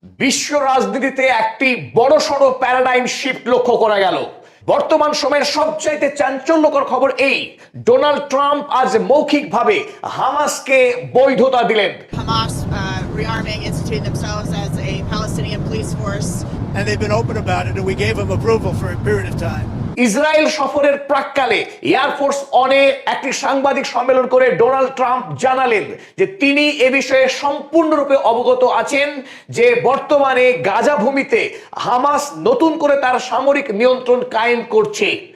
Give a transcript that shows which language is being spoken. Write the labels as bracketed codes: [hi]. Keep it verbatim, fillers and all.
[bn] বিশ্ব রাজনীতিতে একটি বড়সড় প্যারাডাইম শিফট লক্ষ্য করা গেল। বর্তমান সময়ের সবচাইতে চাঞ্চল্যকর খবর এই, ডোনাল্ড ট্রাম্প আজ মৌখিকভাবে হামাসকে বৈধতা দিলেন। [en] Hamas uh, rearming, instituting themselves as a Palestinian police force, and they've been open about it, and we gave them approval for a period of time. [bn] Israel সফরের প্রাককালে এয়ারফোর্স ওয়ানে একটি সাংবাদিক সম্মেলন করে ডোনাল্ড ট্রাম্প জানালেন যে তিনি এ বিষয়ে সম্পূর্ণরূপে অবগত আছেন যে বর্তমানে গাজা ভূমিতে হামাস নতুন করে তার সামরিক নিয়ন্ত্রণ কায়েম করছে।